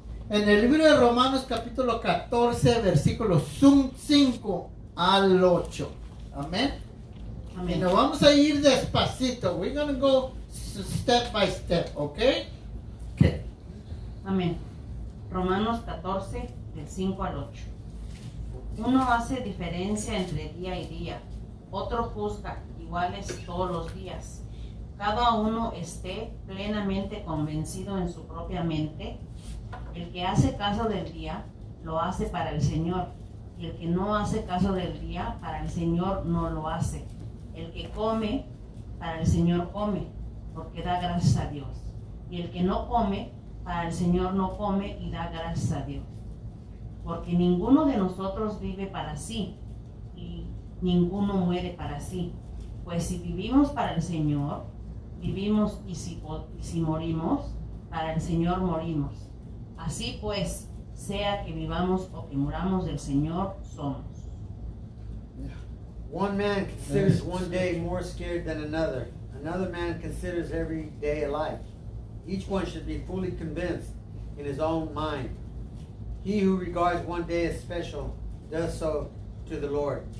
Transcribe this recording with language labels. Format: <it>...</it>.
<es>En el libro de Romanos capítulo 14, versículos 5 al 8. Amén. Y nos vamos a ir despacito.</es> <en>We're going to go step by step, okay? Okay.</en> <es>Amén. Romanos 14, del 5 al 8. Uno hace diferencia entre día y día, otro juzga iguales todos los días. Cada uno esté plenamente convencido en su propia mente. El que hace caso del día, lo hace para el Señor, y el que no hace caso del día, para el Señor no lo hace. El que come, para el Señor come, porque da gracias a Dios. Y el que no come, para el Señor no come y da gracias a Dios. Porque ninguno de nosotros vive para sí, y ninguno muere para sí. Pues si vivimos para el Señor, vivimos, y si morimos, para el Señor morimos. Así pues, sea que vivamos o que muramos, del Señor somos.</es> <en>One man considers one day more scared than another. Another man considers every day alike. Each one should be fully convinced in his own mind. He who regards one day as special does so to the Lord.</en>